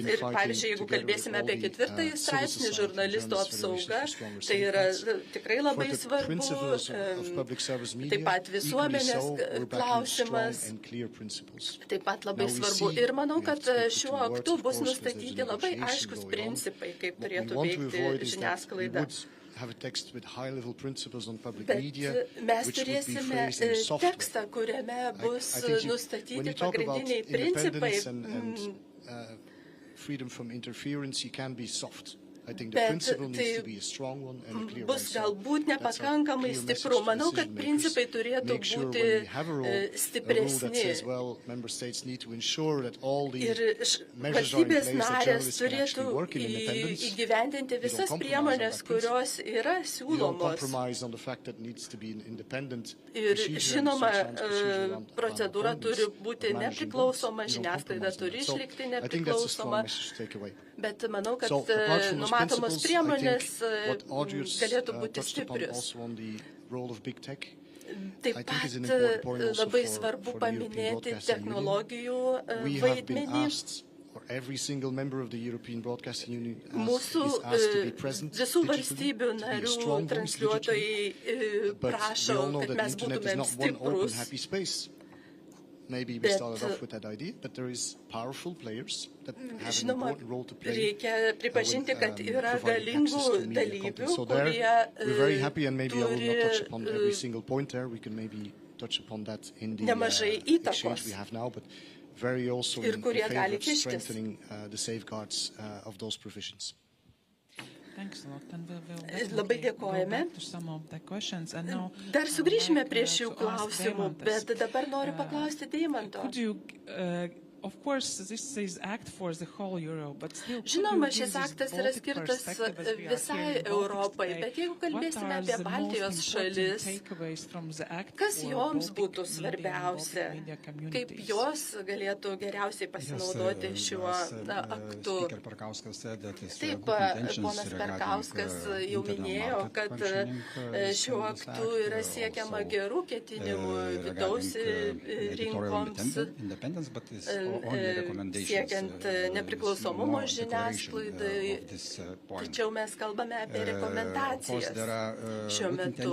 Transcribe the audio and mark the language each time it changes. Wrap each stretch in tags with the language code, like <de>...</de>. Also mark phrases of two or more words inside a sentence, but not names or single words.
<lt>Ir, pavyzdžiui, jeigu kalbėsime apie 4 straipsnį, žurnalistų apsauga, tai yra tikrai labai svarbu. Taip pat visuomenės klausimas, taip pat labai svarbu. Ir manau, kad šiuo aktu bus nustatyti labai aiškus principai, kaip turėtų veikti žiniasklaida.</lt> <en>have a text with high-level principles on public</en> <lt>Bet</lt> <en>media,</en> <lt>mes</lt> <en>which would be</en> <lt>turėsime</lt> <en>phrased in a soft way.</en> <lt>tekstą, kuriame bus</lt> <en>I think when</en> <lt>nustatyti</lt> <en>you talk about</en> <lt>pagrindiniai principai.</lt> <en>independence and freedom from interference, you can be soft. I think the</en> <lt>Bet</lt> <en>principle needs to</en> <lt>tai</lt> <en>be a strong one and a clear one.</en> <lt>bus galbūt</lt> <en>That's our</en> <lt>nepakankamai</lt> <en>clear</en> <lt>stipru.</lt> <en>message to</en> <lt>Manau, kad</lt> <en>decision</en> <lt>principai</lt> <en>makers.</en> <lt>turėtų</lt> <en>Make sure</en> <lt>būti</lt> <en>when we have a rule that</en> <lt>stipresni.</lt> <en>says, well, member states need to ensure that all the</en> <lt>Ir</lt> <en>measures are in</en> <lt>valstybės</lt> <en>place that</en> <lt>narės</lt> <en>journalists can</en> <lt>turėtų</lt> <en>actually work in independence.</en> <lt>įgyvendinti visas priemonės, kurios yra</lt> <en>You don't</en> <lt>siūlomos.</lt> <en>compromise on the fact that it needs to be an independent</en> <lt>Ir</lt> <en>procedure and</en> <lt>žinoma,</lt> <en>sometimes procedure around</en> <lt>procedūra turi</lt> <en>appointments</en> <lt>būti</lt> <en>or managing</en> <lt>nepriklausoma,</lt> <en>votes. You don't</en> <lt>žiniasklaida</lt> <en>compromise on</en> <lt>turi</lt> <en>that. So</en> <lt>išlikti</lt> <en>I think that's a strong</en> <lt>nepriklausoma,</lt> <en>message to take away.</en> <lt>bet manau, kad</lt> <en>So, apart from those</en> <lt>numatomos</lt> <en>principles,</en> <lt>priemonės</lt> <en>I think what audience</en> <lt>galėtų būti</lt> <en>touched upon</en> <lt>stiprios.</lt> <en>also on the role of big tech.</en> <lt>Taip</lt> <en>I think</en> <lt>pat</lt> <en>it's an important point also</en> <lt>labai</lt> <en>for</en> <lt>svarbu</lt> <en>the European</en> <lt>paminėti</lt> <en>Broadcasting Union.</en> <lt>technologijų</lt> <en>We have been</en> <lt>vaidmenį.</lt> <en>asked, or every single member of the European Broadcasting Union</en> <lt>Mūsų</lt> <en>is asked to be present</en> <lt>visų</lt> <en>digitally,</en> <lt>valstybių</lt> <en>to be a</en> <lt>narių</lt> <en>strong voice digitally.</en> <lt>transliuotojai</lt> <en>But we</en> <lt>prašo,</lt> <en>all know</en> <lt>kad</lt> <en>that</en> <lt>mes</lt> <en>the internet is</en> <lt>būtumėm</lt> <en>not one open,</en> <lt>stiprus.</lt> <en>happy space. Maybe we</en> <lt>Bet,</lt> <en>started off with that idea, but there is powerful players that have an</en> <lt>Žinoma,</lt> <en>important role to play.</en> <lt>reikia pripažinti, kad yra</lt> <en>providing</en> <lt>galingų</lt> <en>access to media</en> <lt>dalyvių,</lt> <en>content. So</en> <lt>kurie</lt> <en>there, we're very happy, and maybe I will not touch</en> <lt>turi</lt> <en>upon every single point there. We can maybe touch upon that in the</en> <lt>nemažai</lt> <en>exchange</en> <lt>įtakos.</lt> <en>we have now, but very also</en> <lt>Ir</lt> <en>in</en> <lt>kurie</lt> <en>favor</en> <lt>gali</lt> <en>of</en> <lt>kištis.</lt> <en>strengthening the safeguards of those provisions. Thanks a lot, and we'll</en> <lt>Labai</lt> <en>definitely go</en> <lt>dėkojame.</lt> <en>back to some of the questions. And now,</en> <lt>Dar sugrįšime</lt> <en>I'd</en> <lt>prie</lt> <en>like,</en> <lt>šių</lt> <en>to ask</en> <lt>klausimų, Deimantas, bet dabar noriu paklausti Deimanto.</lt> <en>Could you, of course, this is act for the whole Euro, but still, could</en> <lt>Žinoma,</lt> <en>you</en> <lt>šis</lt> <en>give this</en> <lt>aktas yra</lt> <en>Baltic</en> <lt>skirtas</lt> <en>perspective as we are here</en> <lt>visai</lt> <en>in Baltic</en> <lt>Europai,</lt> <en>today?</en> <lt>bet jeigu</lt> <en>What</en> <lt>kalbėsime</lt> <en>are</en> <lt>apie</lt> <en>the</en> <lt>Baltijos</lt> <en>most</en> <lt>šalis,</lt> <en>important takeaways from the act</en> <lt>kas</lt> <en>for</en> <lt>joms</lt> <en>Baltic</en> <lt>būtų</lt> <en>media and</en> <lt>svarbiausia,</lt> <en>Baltic media</en> <lt>kaip</lt> <en>communities?</en> <lt>jos galėtų geriausiai pasinaudoti šiuo aktu. Taip, ponas Perkauskas jau minėjo, kad šiuo aktu yra siekiama gerų ketinimų vidaus rinkoms, siekiant nepriklausomumo žiniasklaidai, tačiau mes kalbame apie rekomendacijas šiuo metu.</lt>